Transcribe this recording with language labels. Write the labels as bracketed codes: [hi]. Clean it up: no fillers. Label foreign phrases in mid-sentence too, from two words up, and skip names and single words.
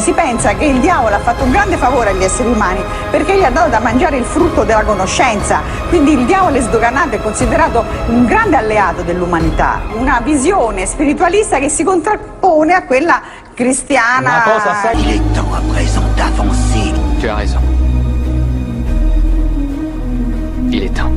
[it] Si pensa che il diavolo ha fatto un grande favore agli esseri umani perché gli ha dato da mangiare il frutto della conoscenza. Quindi il diavolo è sdoganato e considerato un grande alleato dell'umanità, una visione spiritualista che si contrappone a quella cristiana. [fr] Il est temps à présent d'avancer. Tu as raison. Il est temps.